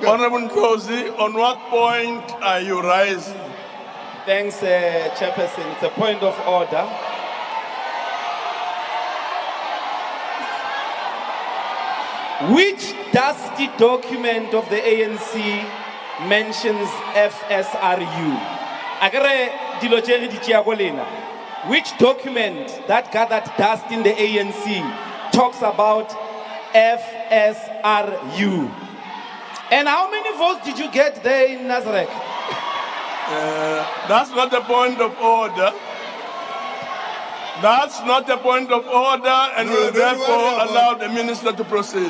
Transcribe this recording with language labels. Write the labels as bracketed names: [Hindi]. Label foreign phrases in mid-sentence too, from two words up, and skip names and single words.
[English] Honorable Kosi, on what point are you rising? Thanks, Chairperson. It's a point of order. Which dusty document of the ANC mentions FSRU? [Northern Sotho] Agare dilo tse re di tšea go lena. [English] Which document that gathered dust in the ANC talks about FSRU? And how many votes did you get there in Nazareth? That's not the point of order. That's not the point of order, and will therefore allow the minister to proceed.